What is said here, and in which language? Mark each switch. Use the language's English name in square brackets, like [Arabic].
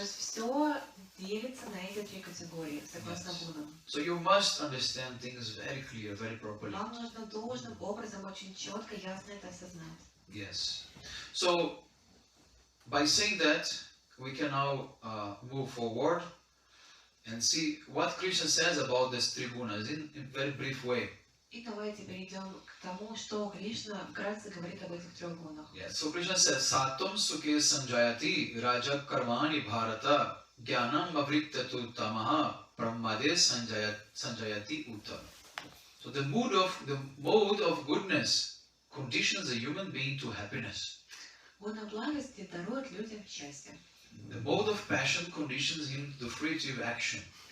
[Russian] есть все делится на эти три категории, согласно [English] Yes. [Russian] гунам. [English] So you must understand things very clear, very properly. [Russian] Вам нужно должным образом очень четко, ясно это осознать. [English] Yes. So by saying that, we can now move forward and see what Krishna says about these three gunas in very brief way. [Russian] И давайте перейдем к тому, что Кришна вкратце говорит об этих трех гунах. [English] Yes. So Krishna says, [Sanskrit] Sattvam sukhe sanjayati raja karmani bharata jnanam avriktatu tamaha pramade sanjayati uttam. [English] So the mode of goodness conditions a human being to happiness. [Russian] Гуна благости дарует людям счастье. [English] The mode of passion conditions him to fruitive action.